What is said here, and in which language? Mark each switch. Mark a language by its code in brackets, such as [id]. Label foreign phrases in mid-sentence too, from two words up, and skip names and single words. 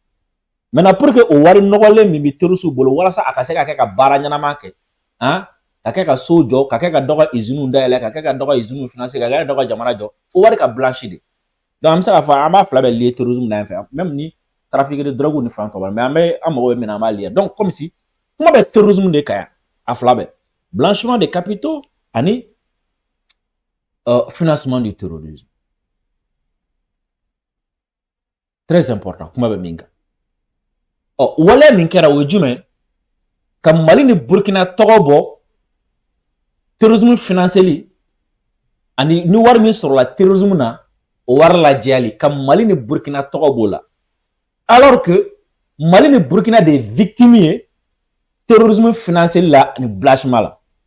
[fr] Maintenant pour que [bm] o wari nɔgɔlen min bɛ terroriste bolo walasa a ka se ka kɛ ka baara ɲɛnama kɛ, ka kɛ ka so jɔ, ka kɛ ka dɔ ka usine dayɛlɛ, ka kɛ ka dɔ ka usine financer, ka kɛ ka dɔ ka jamana jɔ, fo wari ka blanchi de. Donc an bɛ se k'a fɔ an b'a fila bɛɛ [fr] lié terrorisme [bm] na yan fɛ, même ni [fr] trafic de drogue [bm] ni fɛn tɔ b'a la, mais an mago bɛ min na an b'a lié. [fr] Donc comme si [bm] kuma bɛ terrorisme de kan yan, a fila bɛɛ. [fr] Blanchiment de capitaux ani financement du terrorisme. Très important, [bm] kuma bɛ min kan. Wale min kɛra o ye jumɛn? Ka Mali ni Burkina tɔgɔ bɔ terrorisme financeli ani ni wari min sɔrɔla terrorisme na o wari lajɛyali ka Mali ni Burkina tɔgɔ b'o la. [fr] Alors que [bm] Mali ni Burkina de victimes ye terrorisme financeli la ani blanchiment la.